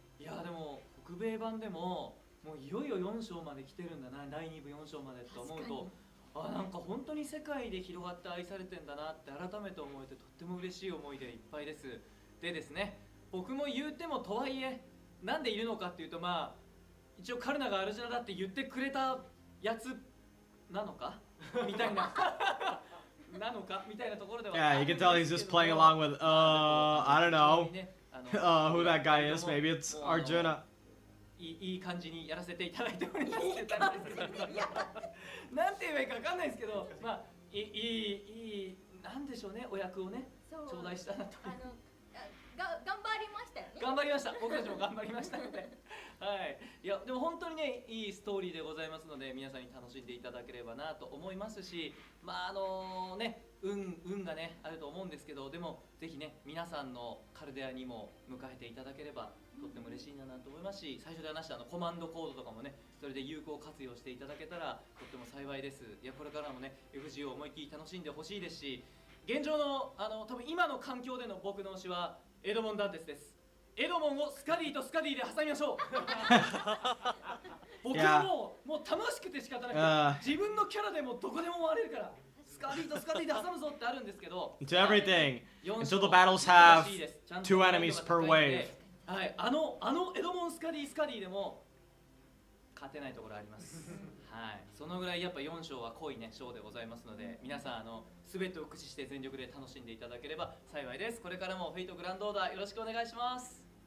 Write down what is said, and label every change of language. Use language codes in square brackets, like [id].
[ja] いやでも北米版でももういよいよ4章まで来てるんだな、第2部4章までと思うと、なんか本当に世界で広がって愛されてんだなって改めて思えてとっても嬉しい思いでいっぱいです。でですね、僕も言うてもとはいえなんでいるのかっていうと、まあ一応カルナがアルジナだって言ってくれたやつなのかみたいななのかみたいなところでは [en] Yeah, you can tell he's just playing along with, I don't know, who that guy is. Maybe it's Arjuna. [ja] いい感じにやらせていただいておりますって言ったんですけどなんて言えばいいか分かんないですけど、まあいいなんでしょうね、お役をねそう頂戴したなと。頑張りましたよね。頑張りました。僕たちも頑張りましたので。はい。いやでも本当にねいいストーリーでございますので皆さんに楽しんでいただければなと思いますし、まあね運がねあると思うんですけど、でもぜひね皆さんのカルデアにも迎えていただければとっても嬉しいなと思いますし、最初で話したコマンドコードとかもねそれで有効活用していただけたらとっても幸いです。いやこれからもね FGO を思いっきり楽しんでほしいですし、現状の多分今の環境での僕の推しはエドモン・ダンテスです。エドモンをスカディとスカディで挟みましょう。僕はもう楽しくて仕方なくて、自分のキャラでもどこでも回れるからスカディとスカディで挟むぞってあるんですけど、 [en] To everything until the battles have 2 enemies per wave. [ja] はい、エドモンスカディでも勝てないところあります。はい、そのぐらいやっぱ4章は濃いね章でございますので、皆さん全てを駆使して全力で楽しんでいただければ幸いです。これからもフェイトグランドオーダーよろしくお願いします。